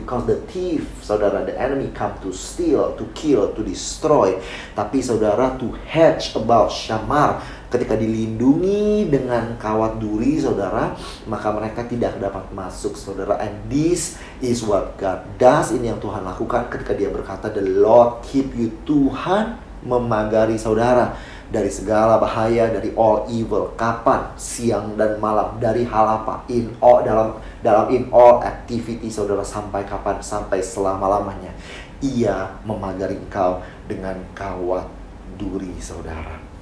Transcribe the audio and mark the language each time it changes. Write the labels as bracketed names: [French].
[English] Because the thief, saudara, the enemy come to steal, to kill, to destroy. [Indonesian] Tapi saudara, [English] to hedge about, syamar, [Indonesian] Ketika dilindungi dengan kawat duri, saudara, maka mereka tidak dapat masuk, saudara. [English] And this is what God does. [Indonesian] Ini yang Tuhan lakukan ketika Dia berkata, [English] The Lord keep you. [Indonesian] Tuhan memagari saudara dari segala bahaya, dari [English] all evil. [Indonesian] Kapan? Siang dan malam. Dari hal apa? [English] In all activity, [Indonesian] saudara. Sampai kapan? Sampai selama-lamanya. Ia memagari engkau dengan kawat duri, saudara.